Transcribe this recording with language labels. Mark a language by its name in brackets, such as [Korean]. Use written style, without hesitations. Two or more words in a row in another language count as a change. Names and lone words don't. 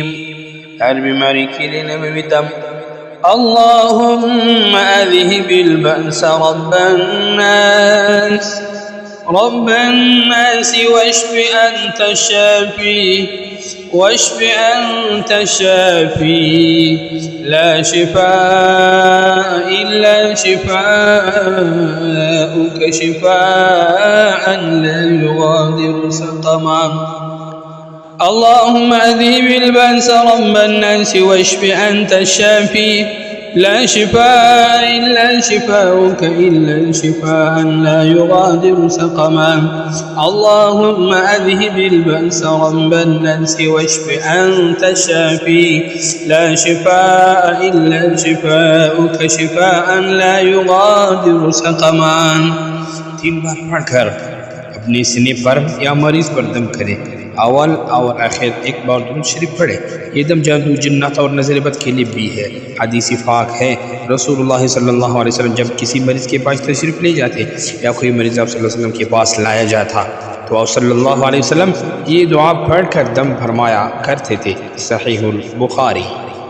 [Hindi] हर बीमारी के लिए नबी विदम [Arabic] اللهم أذهب البأس رب الناس واشف أنت الشافي لا شفاء إلا شفاؤك شفاء لا يغادر سقما. اللهم أذهب البأس رب الناس واشف أنت الشافي لا شفاء إلا شفاؤك إلا شفاء لا يغادر سقما. اللهم أذهب البأس رب الناس واشف أنت الشافي لا شفاء إلا شفاؤك شفاء لا يغادر سقما. [Hindi] 3 बार पढ़कर अपने सीने पर या मरीज पर दम करे। अव्वल और आखिर एक बार दुरूद शरीफ पढ़े। ये दम जादू जिन्नात और नज़र बद के लिए भी है। हदीस पाक है, रसूलुल्लाह [Arabic] صلى الله عليه وسلم [Hindi] जब किसी मरीज़ के पास तशरीफ़ ले जाते या कोई मरीज़ आप [Arabic] صلى الله عليه وسلم [Hindi] के पास लाया जाता तो आप [Arabic] صلى الله عليه وسلم [Hindi] ये दुआ पढ़कर दम फरमाया करते थे। सहीहुल बुखारी।